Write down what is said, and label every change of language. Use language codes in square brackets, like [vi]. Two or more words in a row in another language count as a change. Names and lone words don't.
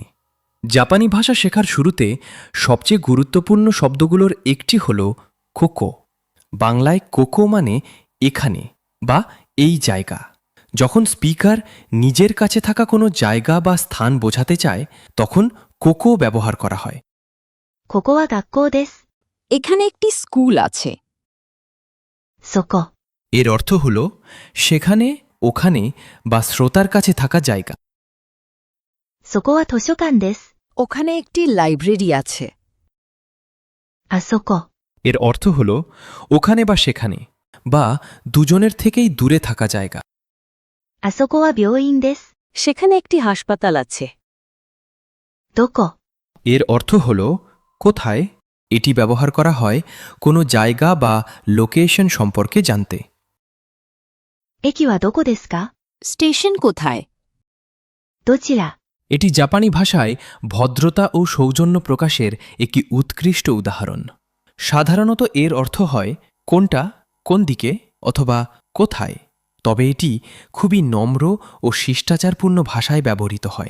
[bn] জাপানি ভাষা শেখার শুরুতে সবচেয়ে গুরুত্বপূর্ণ শব্দগুলোর একটি হল কোকো। বাংলায় কোকো মানে এখানে বা এই জায়গা। যখন স্পিকার নিজের কাছে থাকা কোনো জায়গা বা স্থান বোঝাতে চায় তখন কোকো ব্যবহার করা হয়। [ja] ここは学校です。 [bn] এখানে একটি স্কুল আছে। [ja] そこ、 [bn] এর অর্থ হল সেখানে, ওখানে বা শ্রোতার কাছে থাকা জায়গা। [ja] そこは図書館です。 [bn] ওখানে একটি লাইব্রেরি আছে। [ja] あそこ、 [bn] এর অর্থ হল ওখানে বা সেখানে বা দুজনের থেকেই দূরে থাকা জায়গা। [ja] あそこは病院です。 [bn] সেখানে একটি হাসপাতাল আছে। [ja] どこ、 [bn] এর অর্থ হল কোথায়। এটি ব্যবহার করা হয় কোনো জায়গা বা লোকেশন সম্পর্কে জানতে। [ja] 駅はどこですか？ [bn] স্টেশন কোথায়? [ja] どちら、 [bn] এটি জাপানি ভাষায় ভদ্রতা ও সৌজন্য প্রকাশের একটি উৎকৃষ্ট উদাহরণ। সাধারণত এর অর্থ হয় কোনটা, কোন দিকে অথবা কোথায়, তবে এটি খুবই নম্র ও শিষ্টাচারপূর্ণ ভাষায় ব্যবহৃত হয়।